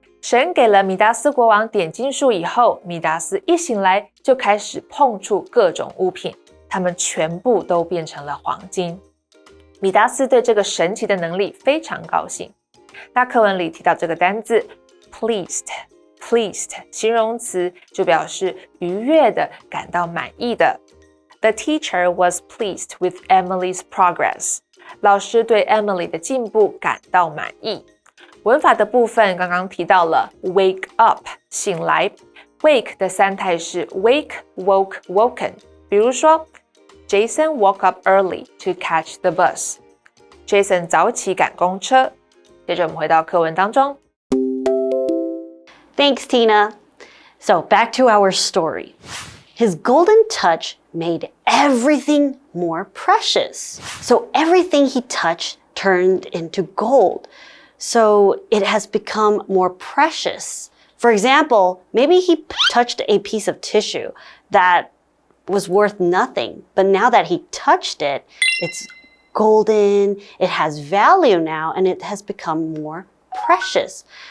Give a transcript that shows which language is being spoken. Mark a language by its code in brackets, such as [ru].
[zh] 神给了米达斯国王点金术以后，米达斯一醒来就开始碰触各种物品，它们全部都变成了黄金。米达斯对这个神奇的能力非常高兴。那课文里提到这个单字 pleased 形容词就表示愉悦的，感到满意的。 [en] The teacher was pleased with Emily's progress. [zh] 老师对 Emily 的进步感到满意。文法的部分刚刚提到了 wake up 醒来， wake 的三态是 wake, woke, woken。 [en] 比如说 Jason woke up early to catch the bus. [zh] Jason 早起赶公车。接着我们回到课文当中。 [en] Thanks, Tina. So back to our story. His golden touch made everything more precious. So everything he touched turned into gold. So it has become more precious. For example, maybe he touched a piece of tissue that was worth nothing, but now that he touched it, it's golden, it has value now, and it has become more precious.